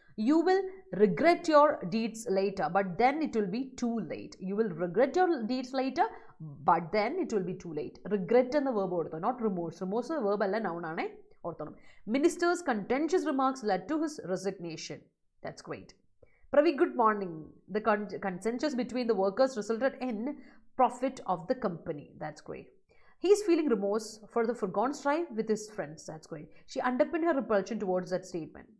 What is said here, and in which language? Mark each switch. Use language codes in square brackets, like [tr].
[en] You will regret your deeds later, but then it will be too late. You will regret your deeds later, but then it will be too late. [ml] Regret എന്ന verb കൊടുത്തോ, [en] not remorse. [ml] Remorse verb അല്ല, noun ആണേ, ഓർത്തോണം. [en] Minister's contentious remarks led to his resignation. That's great. Pravi, good morning. The consensus between the workers resulted in profit of the company. That's great. He is feeling remorse for the foregone strife with his friends. That's great. She underpinned her repulsion towards that statement.